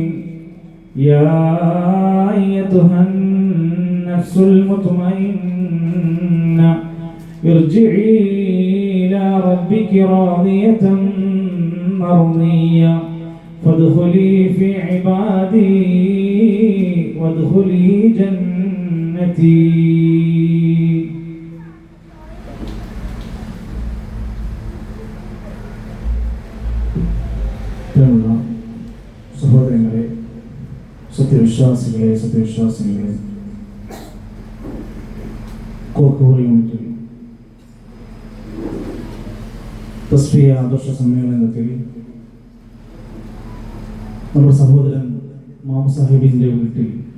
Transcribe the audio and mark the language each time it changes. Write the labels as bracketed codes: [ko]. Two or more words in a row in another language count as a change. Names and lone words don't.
[ar] يا أيتها النفس المطمئنة ارجعي إلى ربك راضية مرضية فادخلي في عبادي وادخلي جنتي. [ml] സഹോദരങ്ങളെ, സത്യവിശ്വാസികളെ, കോക്കോർ യൂണിറ്റിൽ തസ്ഫിയ ആദർശ സമ്മേളനത്തിൽ നമ്മുടെ സഹോദരൻ മാം സാഹിബിൻ്റെ വീട്ടിൽ